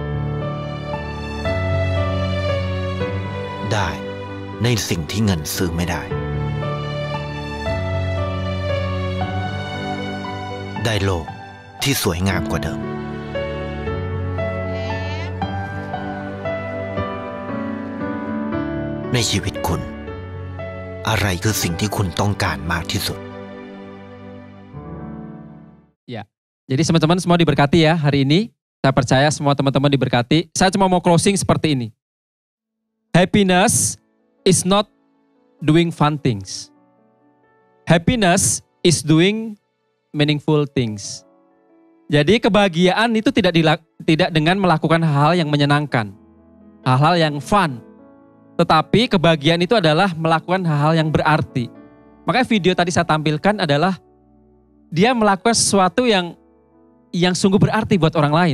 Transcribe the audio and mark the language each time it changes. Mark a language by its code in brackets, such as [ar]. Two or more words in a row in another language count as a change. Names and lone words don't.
[th] ได้ในสิ่งที่เงินซื้อไม่ได้ ได้โลกที่สวยงามกว่าเดิม ในชีวิตคุณ อะไรคือสิ่งที่คุณต้องการมากที่สุด [id] Ya, jadi teman-teman semua diberkati ya hari ini. Saya percaya semua teman-teman diberkati. Saya cuma mau closing seperti ini. [en] Happiness is not doing fun things. Happiness is doing meaningful things. [id] Jadi kebahagiaan itu tidak dengan melakukan hal yang menyenangkan, hal-hal yang fun. Tetapi kebahagiaan itu adalah melakukan hal-hal yang berarti. Makanya video tadi saya tampilkan adalah dia melakukan sesuatu yang sungguh berarti buat orang lain.